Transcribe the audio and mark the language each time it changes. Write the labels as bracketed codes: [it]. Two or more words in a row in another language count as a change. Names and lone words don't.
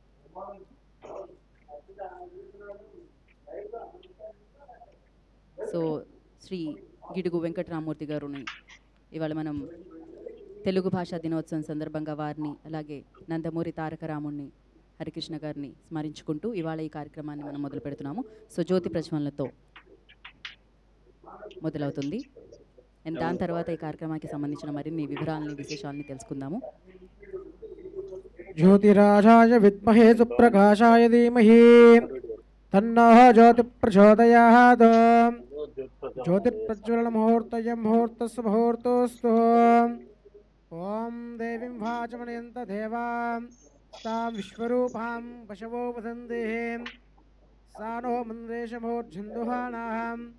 [te] సో శ్రీ గిడుగు వెంకటరామూర్తి గారుని ఇవాళ మనం తెలుగు భాషా దినోత్సవం సందర్భంగా వారిని, అలాగే నందమూరి తారక రాముడిని, హరికృష్ణ గారిని స్మరించుకుంటూ ఇవాళ ఈ కార్యక్రమాన్ని మనం మొదలు పెడుతున్నాము. సో జ్యోతి ప్రజ్వలనతో మొదలవుతుంది. అండ్ దాని తర్వాత ఈ కార్యక్రమానికి సంబంధించిన మరిన్ని వివరాలని, విశేషాలని తెలుసుకుందాము. [sa] ज्योतिराजाय विद्महे सुप्रकाशाय धीमहि तन्नः ज्योति प्रचोदयात् ज्योतिप्रज्वलनमुहूर्तयं मुहूर्तस्य मुहूर्तोऽस्तु ॐ देवीं वाचमनयन्त देवां तां विश्वरूपां पशवो वदन्ति सा नो मन्द्रेशमोर्झन्दुहानां